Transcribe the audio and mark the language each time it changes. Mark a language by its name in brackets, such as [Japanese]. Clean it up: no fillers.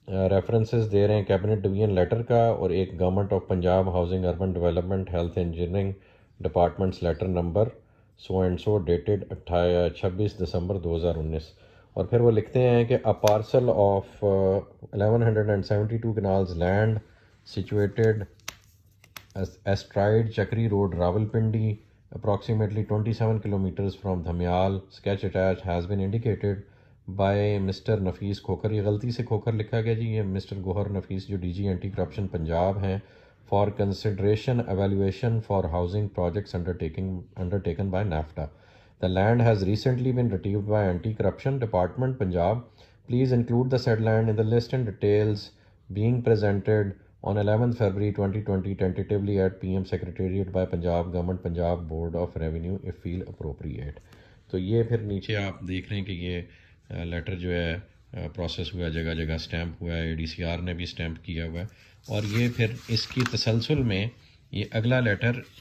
[Urdu] References دے رہے ہیں cabinet division letter کا اور ایک government of Punjab housing urban development health engineering departments letter number so and so dated 26 دسمبر 2019۔ اور پھر وہ لکھتے ہیں کہ [English] a parcel of 1172 canals land situated astride Chakri Road, Rawalpindi, approximately 27 kilometers from Dhamyal, sketch attached has been indicated by Mr. [Urdu] Nafis Khokhar۔ یہ غلطی سے کھوکھر لکھا گیا جی، یہ مسٹر گوہر نفیس جو D جی anti corruption Punjab ہیں، [English] for consideration evaluation for housing projects undertaken by NAFTA. The land has recently been retrieved by Anti-Corruption Department, Punjab. Please include the said land in the list and details being presented on 11th February 2020 tentatively at PM Secretariat by Punjab Government, Punjab Board of Revenue if feel appropriate۔ [Urdu] تو یہ پھر نیچے آپ دیکھ رہے ہیں کہ یہ لیٹر جو ہے پروسیس ہوا ہے، جگہ جگہ سٹیمپ ہوا ہے، اے ڈی سی آر نے بھی سٹیمپ کیا ہوا ہے، اور یہ پھر اس کی تسلسل میں یہ اگلا لیٹر